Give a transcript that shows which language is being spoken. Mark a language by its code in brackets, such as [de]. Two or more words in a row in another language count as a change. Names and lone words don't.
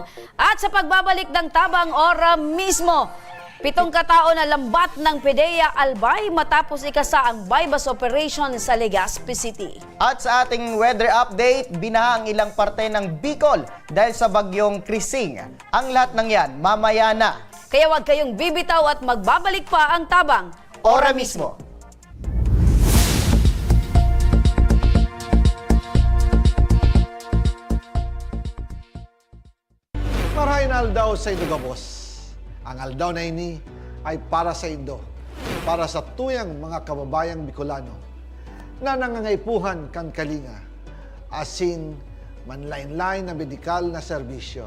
[tl] At sa pagbabalik ng Tabang Ora mismo, 7 katao na lambat ng PDEA Albay matapos ikasa ang [en] bypass operation [tl] sa Legazpi City. At sa ating [en] weather update, [tl] binaha ang ilang parte ng Bicol dahil sa bagyong Krising. Ang lahat ng yan, mamaya na. Kaya huwag kayong bibitaw at magbabalik pa ang Tabang Ora mismo. [bik] Marahin aldaw sa Indogabos. Ang aldaw na ini ay para sa Indo, para sa tuyang mga kababayang Bicolano na nangangaipuhan kan kalinga, asin manlain-lain na medikal na serbisyo.